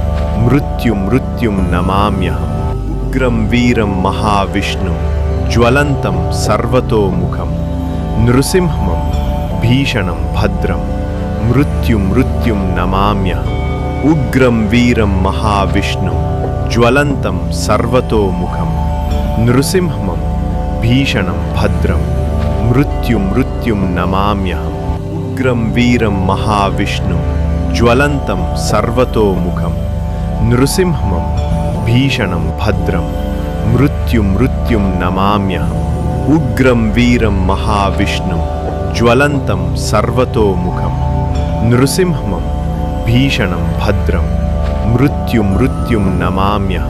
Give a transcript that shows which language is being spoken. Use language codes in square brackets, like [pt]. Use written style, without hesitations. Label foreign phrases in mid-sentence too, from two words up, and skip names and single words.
[sa] मृत्युं नमाम्यहम् उग्रं वीरं महाविष्णुं ज्वलन्तं सर्वतोमुखं नृसिंहं भीषणं भद्रं मृत्युं नमाम्यहम् उग्रं वीरं महाविष्णुं ज्वलन्तं सर्वतोमुखं नृसिंहं భీషణం భద్రం మృత్యుం నమామ్యహం ఉగ్రం వీరం మహావిష్ణుం జ్వలంతం సర్వతోముఖం నృసింహం భీషణం భద్రం మృత్యుం నమామ్యహం ఉగ్రం వీరం మహావిష్ణుం జ్వలంతం సర్వతోముఖం నృసింహం భీషణం భద్రం మృత్యుం నమామ్యహం.